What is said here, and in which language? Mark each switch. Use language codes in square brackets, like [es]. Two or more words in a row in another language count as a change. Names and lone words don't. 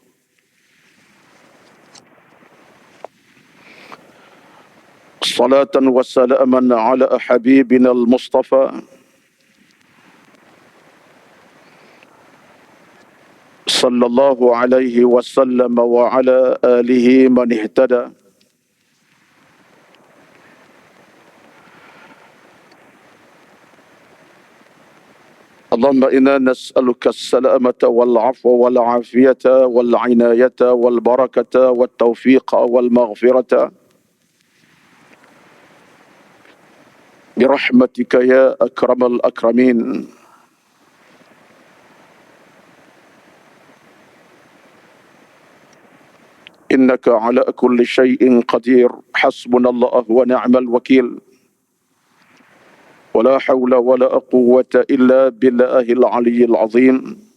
[ar] صلاة وسلاما على حبيبنا المصطفى صلى الله عليه وسلم وعلى آله من اهتدى. اللهم إنا نسألك السلامة والعفو والعافية والعناية والبركة والتوفيق والمغفرة برحمتك يا أكرم الأكرمين. إنك على كل شيء قدير. حسبنا الله ونعم الوكيل ولا حول ولا قوة إلا بالله العلي العظيم.